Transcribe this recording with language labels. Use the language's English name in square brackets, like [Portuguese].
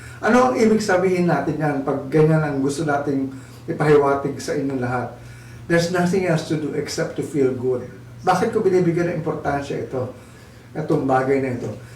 [Filipino] Ano ang ibig sabihin natin yan pag ganyan ang gusto nating ipahiwatig sa inyo lahat? [English] There's nothing else to do except to feel good. [Filipino] Bakit ko binibigyan ng importansya itong bagay na ito?